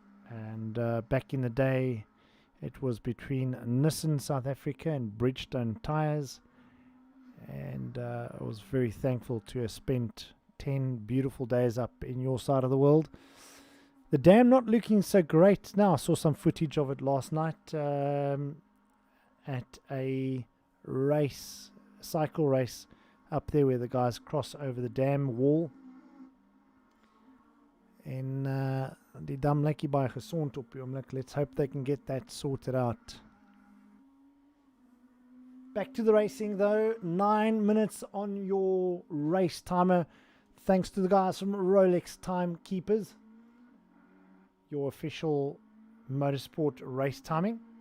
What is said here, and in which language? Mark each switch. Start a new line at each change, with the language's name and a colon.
English: and back in the day it was between Nissan South Africa and Bridgestone Tires, and I was very thankful to have spent 10 beautiful days up in your side of the world. The dam not looking so great now. I saw some footage of it last night at a cycle race up there where the guys cross over the dam wall.
Afrikaans: En die dam lyk baie gesond op die oomblik.
English: Let's hope they can get that sorted out. Back to the racing though. 9 minutes on your race timer. Thanks to the guys from Rolex Timekeepers. Your official motorsport race timing.